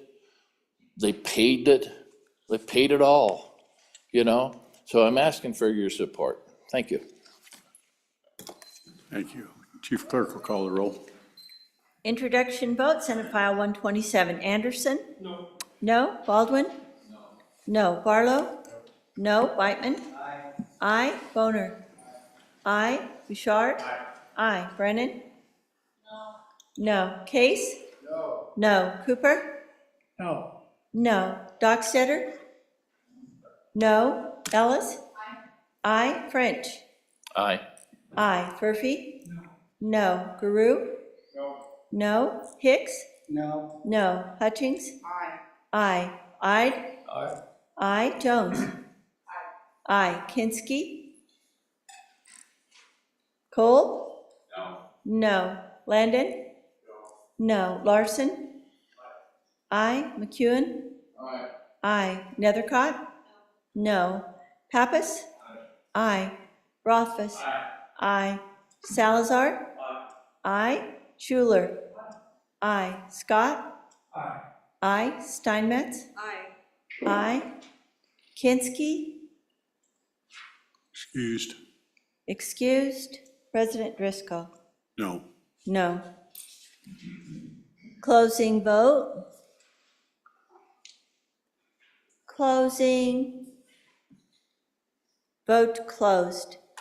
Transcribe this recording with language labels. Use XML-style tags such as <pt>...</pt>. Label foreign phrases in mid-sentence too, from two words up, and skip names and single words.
<en>They paid it. They paid it all, you know? So I'm asking for your support. Thank you. Thank you. Chief Clerk will call the roll. Introduction vote, Senate File 127. Anderson? No. No. Baldwin? No. No. Barlow? No. Whitman? Aye. Aye. Boner? Aye. Bouchard? Aye. Aye. Brennan? No. No. Case? No. No. Cooper? No. No. Dockstetter? No. Ellis? Aye. Aye. French? Aye. Aye. Furphy? No. No. Guru? No. No. Hicks? No. No. Hutchings? Aye. Aye. Ide? Aye. Aye. Jones? Aye. Kinski? Cole? No. No. Landon? No. Larson? Aye. McEwen? Aye. Aye. Nethercott? No. Pappas? Aye. Rothfuss? Aye. Salazar? Aye. Schuler? Aye. Scott? Aye. Aye. Steinmetz? Aye. Aye. Kinski? Excused. Excused. President Driscoll? No. No. Closing vote. Closing. Vote closed.</en>